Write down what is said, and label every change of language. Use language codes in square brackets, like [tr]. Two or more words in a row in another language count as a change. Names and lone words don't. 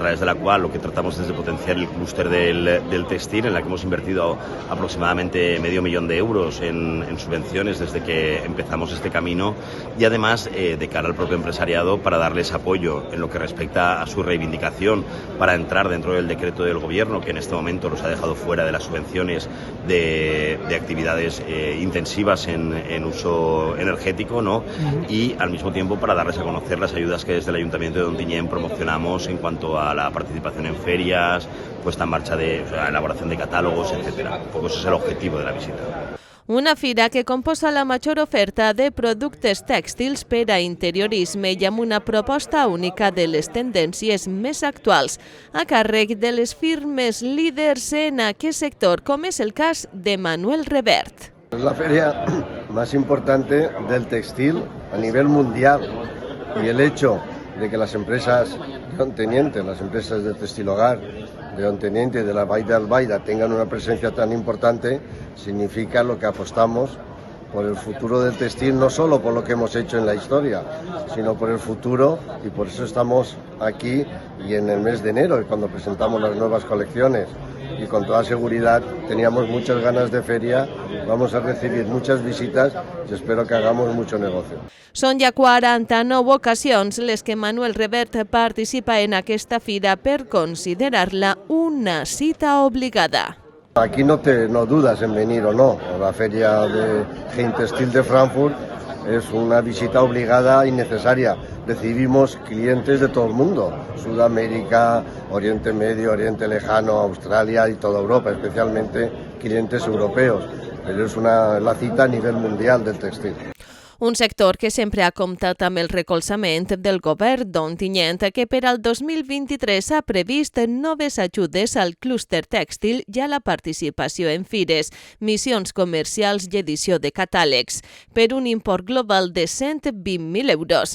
[es] través de la cual lo que tratamos es de potenciar el clúster del textil, en la que hemos invertido aproximadamente €500,000 en subvenciones desde que empezamos este camino y además de cara al propio empresariado para darles apoyo en lo que respecta a su reivindicación para entrar dentro del decreto del gobierno que en este momento los ha dejado fuera de las subvenciones de actividades intensivas en uso energético, ¿no? Y al mismo tiempo para darles a conocer las ayudas que desde el Ayuntamiento de Ontinyent promocionamos en cuanto a la participación en ferias, puesta en marcha de elaboración de catálogos, etcétera. Un poco ese es el objetivo de la visita. [ca] Una fira que composa la major oferta de productes tèxtils per a interiorisme i amb una proposta única de les tendències més actuals, a càrrec de les firmes líders en aquest sector, com és el cas de Manuel Revert. [es] Es la feria más importante del textil a nivel mundial y el hecho de que las empresas de Ontinyent, las empresas de textil hogar de Ontinyent y de la Vall d'Albaida tengan una presencia tan importante significa lo que apostamos por el futuro del textil, no solo por lo que hemos hecho en la historia, sino por el futuro, y por eso estamos aquí y en el mes de enero, cuando presentamos las nuevas colecciones. Y con toda seguridad teníamos muchas ganas de feria, vamos a recibir muchas visitas y espero que hagamos mucho negocio. [ca] Són ja 49 ocasions les que Manuel Revert participa en aquesta fira per considerar-la una cita obligada. [es] Aquí no dudas en venir o no. La feria de Heimtextil de Frankfurt es una visita obligada y necesaria. Recibimos clientes de todo el mundo, Sudamérica, Oriente Medio, Oriente Lejano, Australia y toda Europa, especialmente clientes europeos. Pero es la cita a nivel mundial del textil. [ca] Un sector que sempre ha comptat amb el recolzament del govern d'Ontinyent, que per al 2023 ha previst noves ajudes al clúster tèxtil i a la participació en fires, missions comercials i edició de catàlegs, per un import global de €120,000.